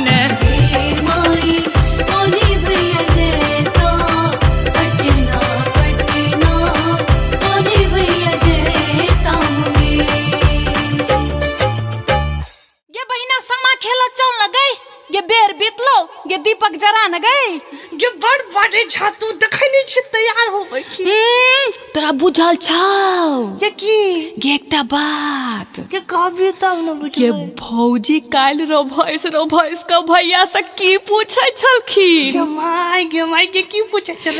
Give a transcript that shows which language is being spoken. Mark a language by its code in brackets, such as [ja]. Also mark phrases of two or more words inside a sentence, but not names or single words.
[mai] हे माई कोने भैया जैता अटना पटना कोने भैया जैता मुंगेर। गे बहिना समा खेल चल न गई गे बेर बीतलो गे दीपक जरा न गई। ये बड़ बाटे छातू देखै नहीं छी तैयार हो गई छी। तोरा बुझल छौ ये की गे एकटा बात के कहबी तब न गे बुझबै। भौजी काल रो भैंस के भैया से की पूछै छलखिन। गे माई के की पूछे चलै